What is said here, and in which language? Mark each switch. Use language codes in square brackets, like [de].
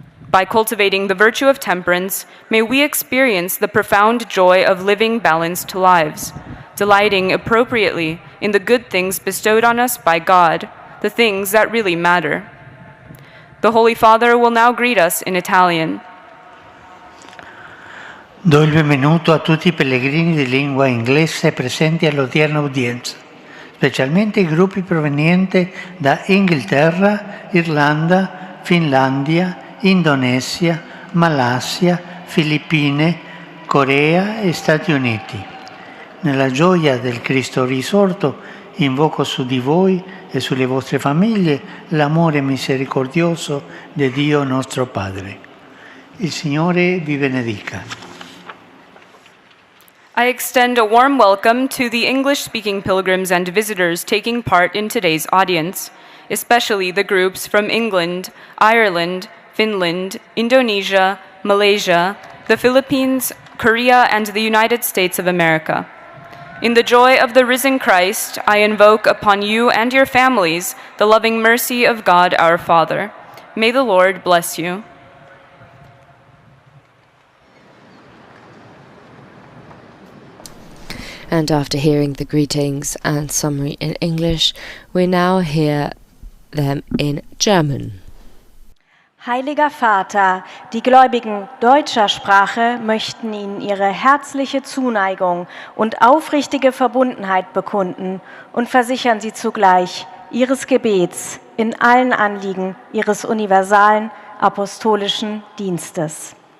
[en] By cultivating the virtue of temperance, may we experience the profound joy of living balanced lives, delighting appropriately in the good things bestowed on us by God, the things that really matter. The Holy Father will now greet us in Italian. [it] Do il benvenuto a tutti i pellegrini di lingua inglese presenti all'odierna udienza, specialmente i gruppi provenienti da Inghilterra, Irlanda, Finlandia, Indonesia, Malaysia, Filippine, Corea e Stati Uniti. Nella gioia del Cristo risorto invoco su di voi e sulle vostre famiglie l'amore misericordioso di Dio nostro Padre. Il Signore vi benedica. [en] I extend a warm welcome to the English-speaking pilgrims and visitors taking part in today's audience, especially the groups from England, Ireland, Finland, Indonesia, Malaysia, the Philippines, Korea, and the United States of America. In the joy of the risen Christ, I invoke upon you and your families the loving mercy of God our Father. May the Lord bless you. And after hearing the greetings and summary in English, we now hear them in German. [de] Heiliger Vater, die Gläubigen deutscher Sprache möchten Ihnen ihre herzliche Zuneigung und aufrichtige Verbundenheit bekunden und versichern Sie zugleich Ihres Gebets in allen Anliegen Ihres universalen apostolischen Dienstes.